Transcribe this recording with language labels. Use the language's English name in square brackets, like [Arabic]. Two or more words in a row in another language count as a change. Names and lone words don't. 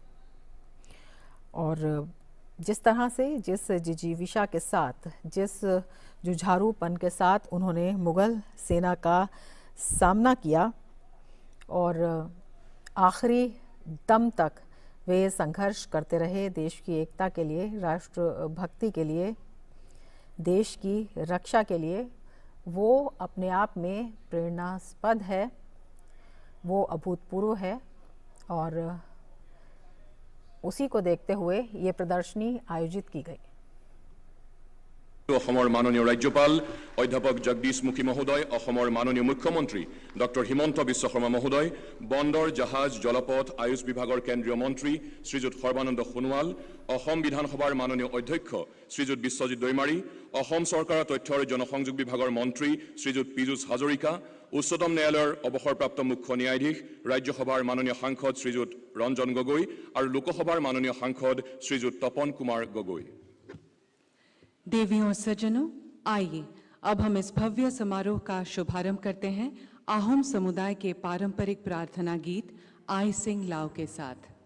[Hindi] और जिस तरह से, जिस जिजीविषा के साथ, जिस जुझारूपन के साथ उन्होंने मुग़ल सेना का सामना किया और आखिरी दम तक वे संघर्ष करते रहे देश की एकता के लिए, राष्ट्र भक्ति के लिए, देश की रक्षा के लिए, वो अपने आप में प्रेरणास्पद है, वो अभूतपूर्व है। और उसी को देखते हुए ये प्रदर्शनी आयोजित की गई। [Assamese] অসমৰ মাননীয় ৰাজ্যপাল অধ্যাপক জগদীশমুখী মহোদয়, অসমৰ মাননীয় মুখ্যমন্ত্ৰী ডক্টৰ হিমন্ত বিশ্ব শৰ্মা মহোদয়, বন্দৰ জাহাজ জলপথ আয়ুষ বিভাগৰ কেন্দ্ৰীয় মন্ত্ৰী শ্ৰীযুত সৰ্বানন্দ সোণোৱাল, অসম বিধানসভাৰ মাননীয় অধ্যক্ষ শ্ৰীযুত বিশ্বজিৎ দৈমাৰী, অসম চৰকাৰৰ তথ্য আৰু জনসংযোগ বিভাগৰ মন্ত্ৰী শ্ৰীযুত পীযুষ হাজৰিকা, উচ্চতম ন্যায়ালয়ৰ অৱসৰপ্ৰাপ্ত মুখ্য ন্যায়াধীশ, ৰাজ্যসভাৰ মাননীয় সাংসদ শ্ৰীযুত ৰঞ্জন গগৈ আৰু লোকসভাৰ মাননীয় সাংসদ শ্ৰীযুত তপন কুমাৰ গগৈ। [Hindi] देवियों और सज्जनों, आइए अब हम इस भव्य समारोह का शुभारंभ करते हैं आहोम समुदाय के पारंपरिक प्रार्थना गीत आई सिंग लाव के साथ।